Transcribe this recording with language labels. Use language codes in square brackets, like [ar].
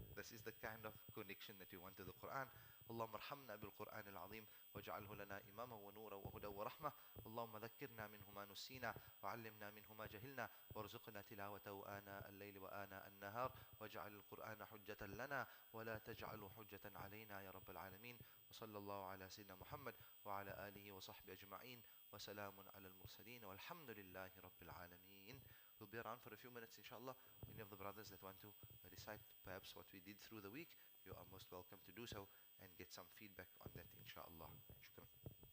[en] This is the kind of connection that we want to the Quran. [ar] اللهم ارحمنا بالقرآن العظيم واجعله لنا إماما ونورا وهدى ورحمة. اللهم ذكرنا منه ما نسينا وعلمنا منه ما جهلنا وارزقنا تلاوته آناء الليل وآناء النهار واجعل القرآن حجة لنا ولا تجعله حجة علينا يا رب العالمين. وصلى الله على سيدنا محمد وعلى آله وصحبه أجمعين وسلام على المرسلين والحمد لله رب العالمين. [en] We'll be around for a few minutes, inshallah. Any of the brothers that want to recite perhaps recaps what we did through the week, you are most welcome to do so and get some feedback on that, inshallah. Shukran.